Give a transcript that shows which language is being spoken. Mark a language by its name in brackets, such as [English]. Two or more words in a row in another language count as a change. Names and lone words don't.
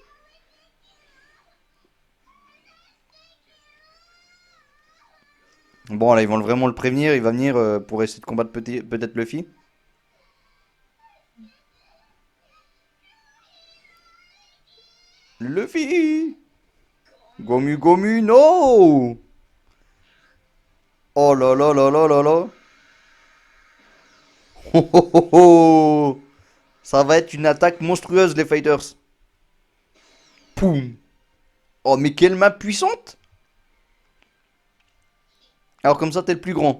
[French] Bon là ils vont vraiment le prévenir, il va venir pour essayer de combattre peut-être Luffy. Luffy! [Japanese] Gomu Gomu no! [French] Oh là là là là là là! Oh, oh, oh, oh. Ça va être une attaque monstrueuse les fighters. Poum! Oh mais quelle main puissante! Alors comme ça t'es le plus grand.